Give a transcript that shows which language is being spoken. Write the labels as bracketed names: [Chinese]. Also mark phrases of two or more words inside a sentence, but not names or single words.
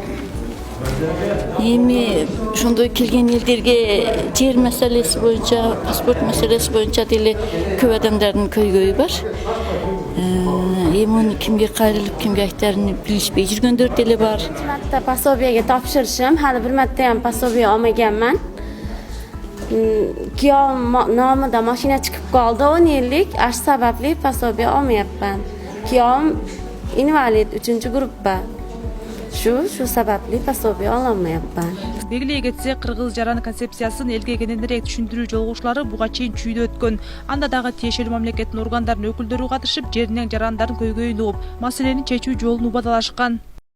[Kyrgyz] Эми ошондой келген элдерге жер маселеси боюнча, паспорт маселеси боюнча деле көп адамдардын көйгөйү бар. Эми муну кимге кайрылып, кимге айтарын билишпей жүргөндөр деле бар. Marta пособияга тапшырышым, [Uzbek] hali bir marta ham пособия olmaganman. Kuyovim nomida mashina chiqib qoldi 10 yillik, ash sababli пособия olmayapman. Kuyovim invalid 3-guruhda. Shu sababli пособия ololmayapman. [Kyrgyz] Белгилей кетсек, кыргыз жаран концепциясын элге кененирээк түшүндүрүү жолугушуулары буга чейин чүйдө өткөн. Анда дагы тиешелүү мамлекеттин органдарынын өкүлдөрү катышып, жеринен жарандардын көйгөйүн угуп, маселени чечүү жолун убадалашкан.